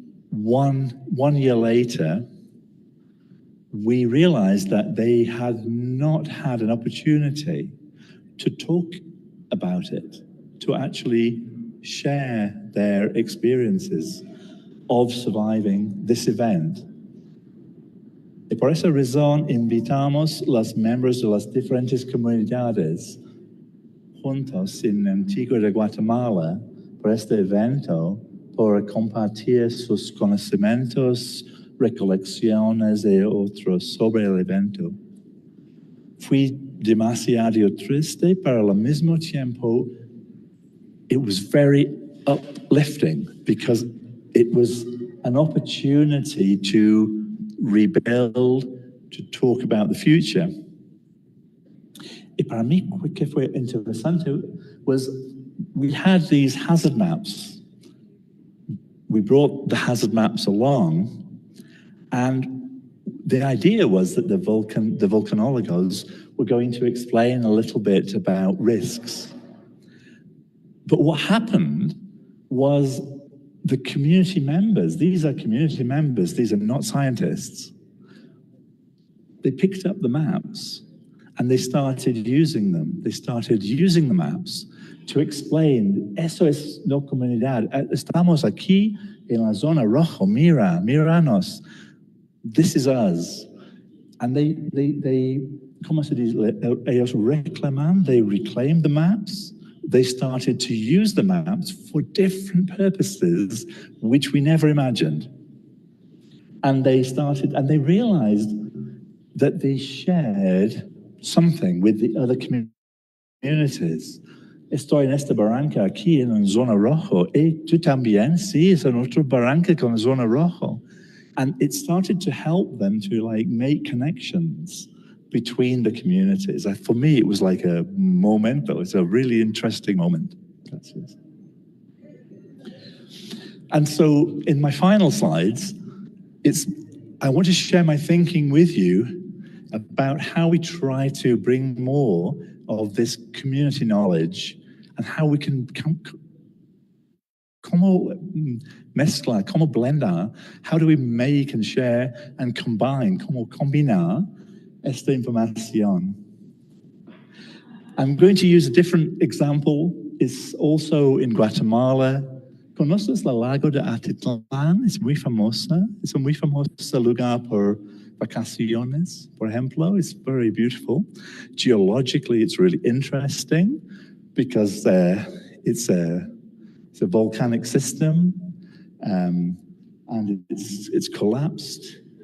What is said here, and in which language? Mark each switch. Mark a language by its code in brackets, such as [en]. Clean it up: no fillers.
[en] One year later, we realized that they had not had an opportunity to talk about it, to actually share their experiences of surviving this event. [es] Y por esa razón invitamos los miembros de las diferentes comunidades juntos en Antigua de Guatemala por este evento, por compartir sus conocimientos, recolecciones y otros sobre el evento. Fui demasiado triste, pero al mismo tiempo, [en] it was very uplifting because it was an opportunity to rebuild, to talk about the future. [es] Y para mí, que fue interesante [en] was we had these hazard maps. We brought the hazard maps along, and the idea was that the volcanologos were going to explain a little bit about risks. But what happened was the community members, these are community members, these are not scientists, they picked up the maps and they started using them. They started using the maps to explain, [es] eso es no comunidad, estamos aquí en la zona roja, míranos, [en] this is us. And they [es] ¿cómo se dice? Ellos reclaman, [en] they reclaimed the maps. They started to use the maps for different purposes, which we never imagined. And they realized that they shared something with the other communities. [es] Estoy en esta barranca aquí en zona rojo. Tú también, sí, es en otra barranca con zona rojo. [en] And it started to help them to make connections between the communities. For me, it was like a moment, but it was a really interesting moment. [es] Gracias. [en] And so in my final slides, I want to share my thinking with you about how we try to bring more of this community knowledge and how we can [es] como mezclar, como blendar, [en] how do we make and share and combine, [es] como combinar esta información. [en] I'm going to use a different example. It's also in Guatemala. [es] ¿Conoces el lago de Atitlán? Es muy famosa. Es un muy famoso lugar por vacaciones, por ejemplo. [en] It's very beautiful. Geologically, it's really interesting because it's a volcanic system, and it's collapsed.